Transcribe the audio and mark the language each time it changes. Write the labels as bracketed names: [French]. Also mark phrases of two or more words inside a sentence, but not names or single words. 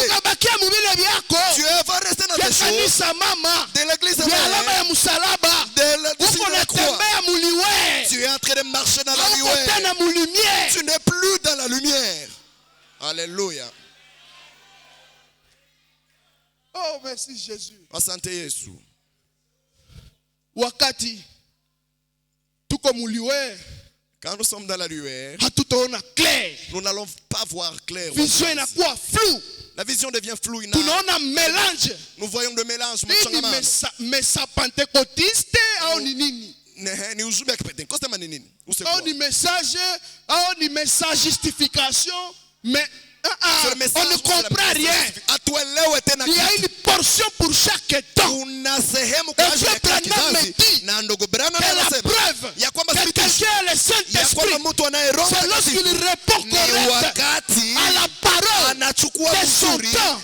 [French] Tu vas rester dans tes choses. De l'église mère. De la croix. Tu es en train de marcher dans la lumière. Tu n'es plus dans la lumière. Alléluia. Oh, merci Jésus. [Swahili] Asante Yesu. Wakati tuko muliwe, [French] quand nous sommes dans la lumière, [Swahili] hatutaona clair. [French] Nous n'allons pas voir clair. [Swahili] Vision inakuwa flou. [French] La vision devient floue. [Swahili] Tunaona mélange. [French] Nous voyons de mélange. [Swahili] Mesa pentecôtiste au ni nini? Ni ujumbe ya Pentecoste ama ni nini? Au ni message justification, [French] mais on ne comprend rien. Il y a une portion pour chaque temps. Et Dieu Branham me dit que la preuve que quelqu'un a le Saint-Esprit, c'est lorsqu'il répond correct à la parole de son temps.